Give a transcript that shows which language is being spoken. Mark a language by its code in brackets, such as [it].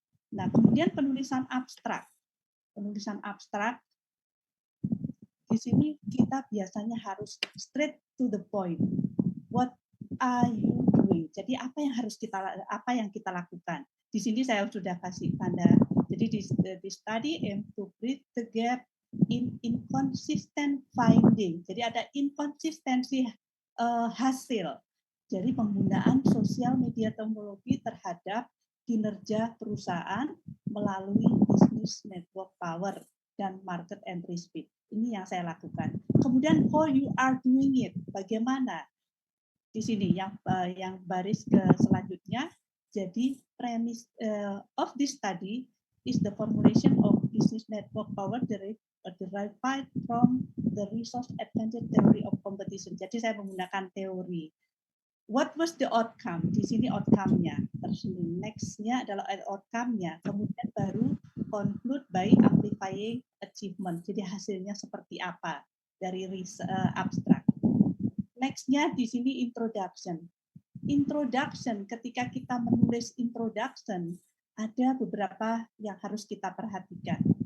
[id] Nah, kemudian penulisan abstrak. Penulisan abstrak di sini kita biasanya harus [en] straight to the point. What are you doing? [id] Jadi apa yang kita lakukan? Di sini saya sudah kasih tanda. Jadi di [en] study aim to bridge the gap in inconsistent finding. [id] Jadi ada inkonsistensi hasil. Jadi penggunaan sosial media teknologi terhadap kinerja perusahaan melalui business network power dan market entry speed. Ini yang saya lakukan. Kemudian [en] how you are doing it? [id] Bagaimana? Di sini yang baris ke selanjutnya. Jadi [en] premise of this study is the formulation of business network power derived from the resource advantage theory of competition. [id] Jadi saya menggunakan teori. [en] What was the outcome? [id] Di sini outcome-nya. Terus next-nya adalah outcome-nya. Kemudian baru [en] conclude by amplifying achievement. [id] Jadi hasilnya seperti apa dari abstrak. Next-nya di sini introduction. Introduction, ketika kita menulis introduction, ada beberapa yang harus kita perhatikan.